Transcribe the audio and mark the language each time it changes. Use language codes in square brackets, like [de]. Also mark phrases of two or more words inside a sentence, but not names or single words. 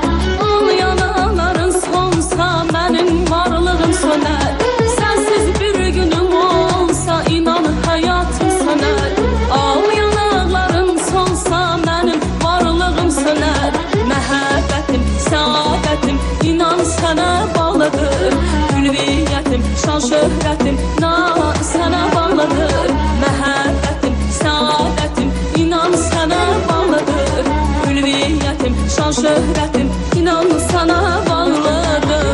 [tr] Ağlayan anların sonsa benim varlığım söner. Sensiz bir günüm olsa inan hayatım söner. Ağlayan ağların sonsa benim varlığım söner. [az] Məhəbbətim, səadətim inan sənə bağlıdır. Ülviyyətim, şan şöhrətim inan sənə bağlıdır. Məhəbbətim, səadətim inan sənə bağlıdır. Ülviyyətim, şan şöhrətim inan sənə bağlıdır.